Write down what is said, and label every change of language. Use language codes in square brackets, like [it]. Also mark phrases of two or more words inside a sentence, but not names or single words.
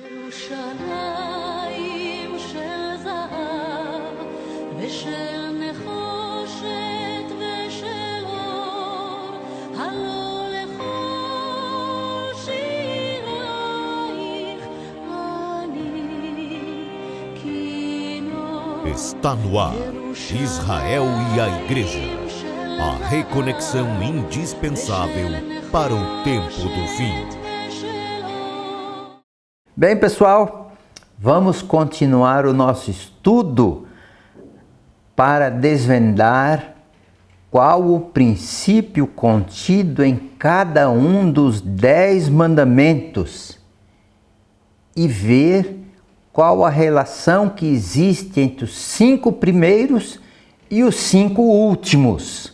[he] ירושלים של זהב ושל נחושת ושל אור, הלא לכל שירייך אני כינור. [pt] Está no ar, Israel e a Igreja, a reconexão indispensável para o tempo do fim. Bem, pessoal, vamos continuar o nosso estudo para desvendar qual o princípio contido em cada um dos 10 mandamentos e ver qual a relação que existe entre os 5 primeiros e os 5 últimos.